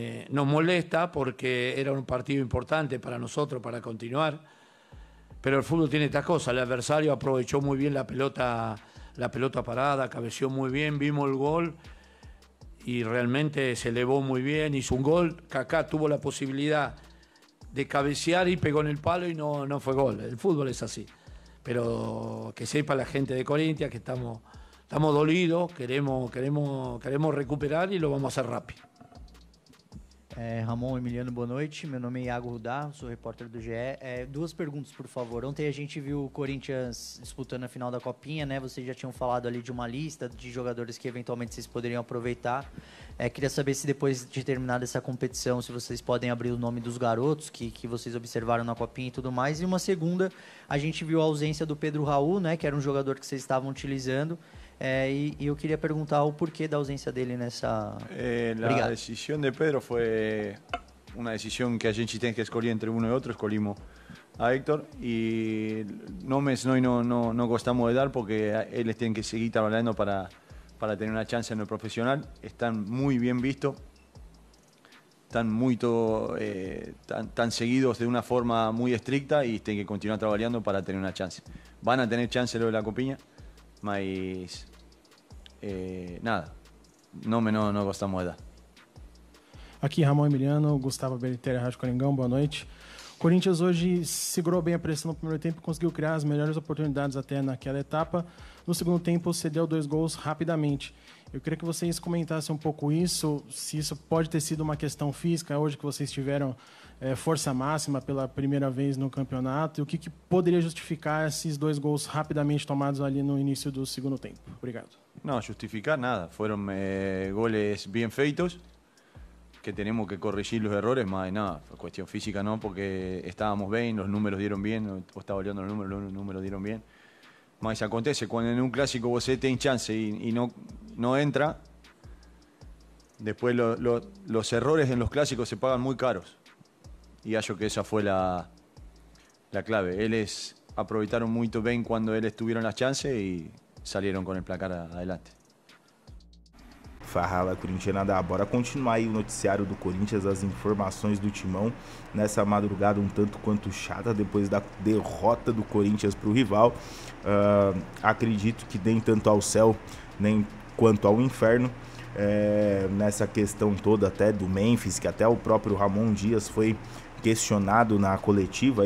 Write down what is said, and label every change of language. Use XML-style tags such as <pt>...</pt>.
<es>Nos molesta porque era un partido importante para nosotros para continuar, pero el fútbol tiene estas cosas. El adversario aprovechó muy bien la pelota parada, cabeceó muy bien, vimos el gol y realmente se elevó muy bien, hizo un gol. Kaká tuvo la posibilidad de cabecear y pegó en el palo y no fue gol. El fútbol es así, pero que sepa la gente de Corinthians que estamos dolidos, queremos recuperar y lo vamos a hacer rápido.</es> <pt>Ramon, Emiliano, boa noite. Meu nome é Iago Rudá, sou repórter do GE. 2 perguntas, por favor. Ontem a gente viu o Corinthians disputando a final da Copinha, né? Vocês já tinham falado ali de uma lista de jogadores que eventualmente vocês poderiam aproveitar. Queria saber se depois de terminada essa competição, se vocês podem abrir o nome dos garotos que vocês observaram na Copinha e tudo mais. E uma segunda, a gente viu a ausência do Pedro Raul, né? Que era um jogador que vocês estavam utilizando.</pt> <es>Y yo quería preguntar el porqué de la ausencia de él en esa... La decisión de Pedro fue una decisión que</es> <pt>a gente</pt> <es>tiene que escoger entre uno y otro. Escogimos a Héctor y nombres no</es> <pt>gostamos de dar</pt> <es>porque ellos tienen que seguir trabajando para tener una chance en el profesional. Están muy bien vistos, están tan seguidos de una forma muy estricta y tienen que continuar trabajando para tener una chance. Van a tener chance luego de la Copinha,</es> <pt>mas nada, não gostamos de dar. Aqui, Ramon Emiliano, Gustavo Beliter, Rádio Coringão, boa noite. O Corinthians hoje segurou bem a pressão no primeiro tempo e conseguiu criar as melhores oportunidades até naquela etapa. No segundo tempo, cedeu 2 gols rapidamente. Eu queria que vocês comentassem um pouco isso, se isso pode ter sido uma questão física, hoje que vocês tiveram força máxima pela primeira vez no campeonato, e o que poderia justificar esses 2 gols rapidamente tomados ali no início do segundo tempo. Obrigado.</pt> <es>No, justificar nada. Fueron goles bien</es> <pt>feitos,</pt> <es>que tenemos que corregir los errores, más nada. Cuestión física no, porque estábamos bien, los números dieron bien, vos estaba olvidando los números dieron bien. Mas acontece, cuando en un clásico vos tenés chance y no entra, después los errores en los clásicos se pagan muy caros. Y</es> <pt>acho que</pt> <es>esa fue la clave.</es> <pt>Eles aproveitaron</pt> <es>muy bien cuando</es> <pt>eles</pt> <es>tuvieron las chances y salieron con el placar adelante.</es> <pt>Fala corintianada, bora continuar aí o noticiário do Corinthians, as informações do Timão nessa madrugada um tanto quanto chata depois da derrota do Corinthians para o rival. Acredito que nem tanto ao céu nem quanto ao inferno, nessa questão toda até do Memphis, que até o próprio Ramon Dias foi questionado na coletiva.</pt>